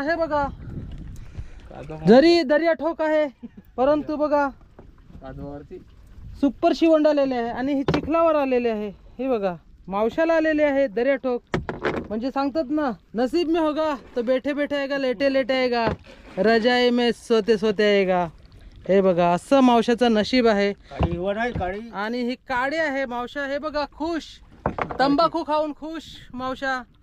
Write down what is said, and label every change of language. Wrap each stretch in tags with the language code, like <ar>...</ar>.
<mr>हे बघा जरी दर्याठोक आहे परंतु बघा सुपर शिवंड आलेले आहे आणि हे चिखलावर आलेले आहे. हे बघा मावशाला आलेले आहे दर्याठोक. म्हणजे सांगतात ना,</mr> <hi>नसीब में होगा तो बैठे बैठे आएगा, लेटे लेटे आएगा, रजाई में सोते सोते आएगा.</hi> <mr>हे बघा असं मावशाचं नशीब आहे. आणि ही काळी आहे मावशा. हे बघा खुश, तंबाखू खाऊन खुश मावशा.</mr>